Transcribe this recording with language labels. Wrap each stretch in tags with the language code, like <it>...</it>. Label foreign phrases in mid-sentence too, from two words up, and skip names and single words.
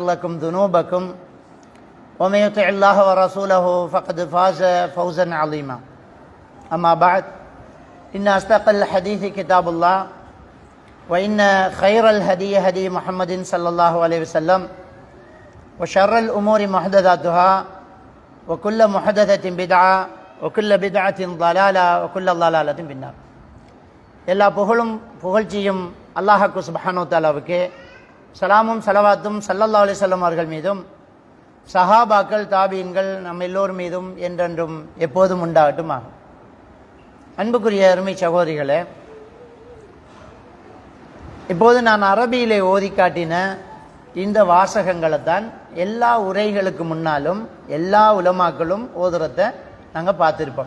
<ar>لكم ذنوبكم ومن يطع الله ورسوله فقد فاز فوزا عظيما أما بعد إن أصدق الحديث كتاب الله وإن خير الهدي هدي محمد صلى الله عليه وسلم وشر الأمور محدثاتها وكل محدثة بدعة وكل بدعة ضلالة وكل ضلالة في النار</ar> <ta>எல்லா புகழும் புகழ்ச்சியும் அல்லாஹ்வுக்கு சுப்ஹானஹு வ தஆலாவுக்கு சலாமும் ஸலவாத்தும் ஸல்லல்லாஹு அலைஹி வஸல்லம் அவர்கள் மீதும் சஹாபாக்கள் தாபீன்கள் நம் எல்லோர் மீதும் என்றென்றும் எப்போதும் உண்டாகட்டுமாக. அன்புக்குரிய அருமை சகோதரிகளே, இப்போது நான் அரபியிலே ஓதி காட்டின இந்த வாசகங்களை தான் எல்லா உரைகளுக்கு முன்னாலும் எல்லா உலமாக்களும் ஓதுறத நாங்கள் பார்த்துருப்போம்.</ta>